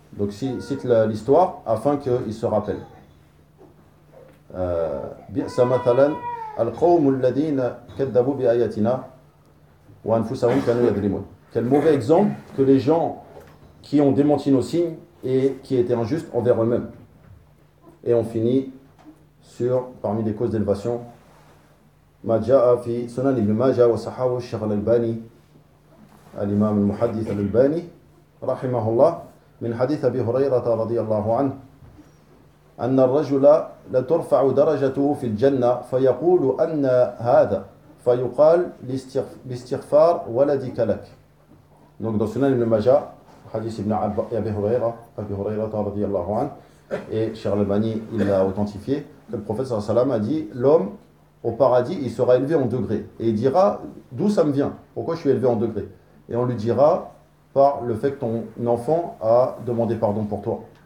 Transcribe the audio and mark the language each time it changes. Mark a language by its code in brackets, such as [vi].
[fr] Donc cite l'histoire afin qu'ils se rappellent. [ar] بئس مثلا القوم الذين كذبوا بآياتنا وأنفسهم كانوا يظلمون. [fr] Quel mauvais exemple que les gens qui ont démenti nos signes et qui étaient injustes envers eux-mêmes. Et on finit sur parmi les causes d'élévation. [ar] ما جاء في سنن ابن ماجه وصححه الشيخ الألباني الإمام المحدث الألباني رحمه الله من حديث أبي هريرة رضي الله عنه أن الرجل لترفع درجته في الجنة فيقول أن هذا فيقال باستغفار ولدك لك. [fr] Donc dans سنن ابن ماجه حديث ابن أبي هريرة رضي الله عنه et الشيخ الألباني il l'a authentifié que le prophète صلى الله عليه وسلم a dit l'homme au paradis, il sera élevé en degrés. Et il dira, d'où ça me vient? Pourquoi je suis élevé en degrés? Et on lui dira, par le fait que ton enfant a demandé pardon pour toi.